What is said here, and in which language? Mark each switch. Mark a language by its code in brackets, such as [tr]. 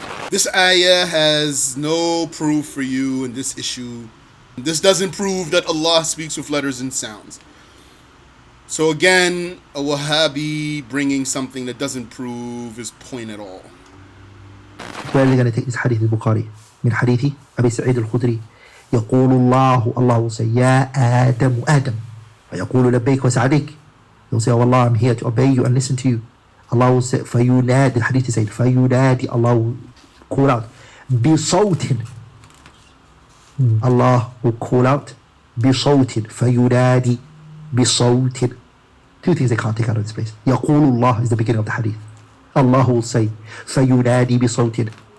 [en] This ayah has no proof for you in this issue. This doesn't prove that Allah speaks with letters and sounds. So again, a Wahhabi bringing something that doesn't prove his point at all. Where are they going to take this hadith al-Bukhari? [ar] من حديث أبي سعيد الخدري يقول الله, [en] Allah will say, [ar] يا آدم آدم, فيقول لبيك وسعديك. [en] He'll say, oh Allah, I'm here to obey you and listen to you. Allah will say, [ar] فينادي, [en] the hadith said, فينادي, Allah will call out, [ar] بصوت. [en] Allah will call out, [ar] بصوت, فينادي, بصوت. [en] Two things they can't take out of this place. [ar] يقول الله [en] is the beginning of the hadith. Allah will say, [ar] فينادي بصوت.